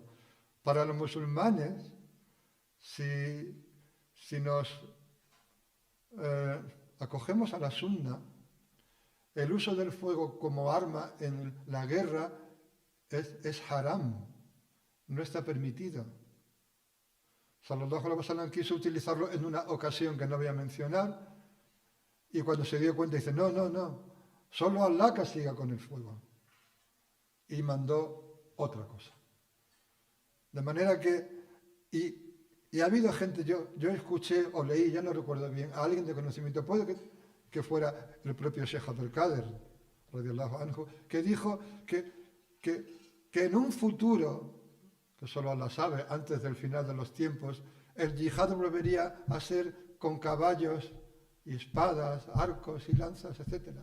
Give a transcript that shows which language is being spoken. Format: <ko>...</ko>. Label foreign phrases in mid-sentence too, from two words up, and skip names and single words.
<es>Para los musulmanes, si nos acogemos a la sunna, el uso del fuego como arma en la guerra es haram, no está permitido.</es> <ar>صلى الله عليه وسلم</ar> <es>quiso utilizarlo en una ocasión que no voy a mencionar y cuando se dio cuenta dice, no, solo Allah castiga con el fuego. Y mandó otra cosa. De manera que, y ha habido gente, yo escuché o leí, ya no recuerdo bien, a alguien de conocimiento, puede que fuera el propio Sheikh Abdul Qadir,</es> <ar>رضي الله عنه,</ar> <es>que dijo que en un futuro, que solo Allah sabe, antes del final de los tiempos, el yihad volvería a ser con caballos y espadas, arcos y lanzas, etc.</es>